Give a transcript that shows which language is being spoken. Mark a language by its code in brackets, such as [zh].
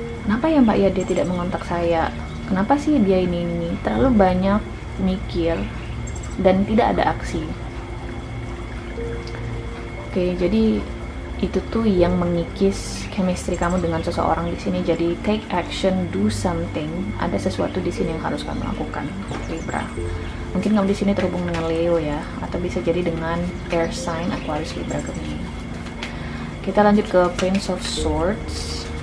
[id] Kenapa ya mbak ya dia tidak mengontak saya? Kenapa sih dia ini? Terlalu banyak mikir dan tidak ada aksi. Oke, jadi itu tuh yang mengikis chemistry kamu dengan seseorang di sini. Jadi [en] take action, do something. [id] Ada sesuatu di sini yang harus kamu lakukan, Libra. Mungkin kamu di sini terhubung dengan Leo ya, atau bisa jadi dengan air sign Aquarius, Libra, Gemini. Kita lanjut ke Prince of Swords.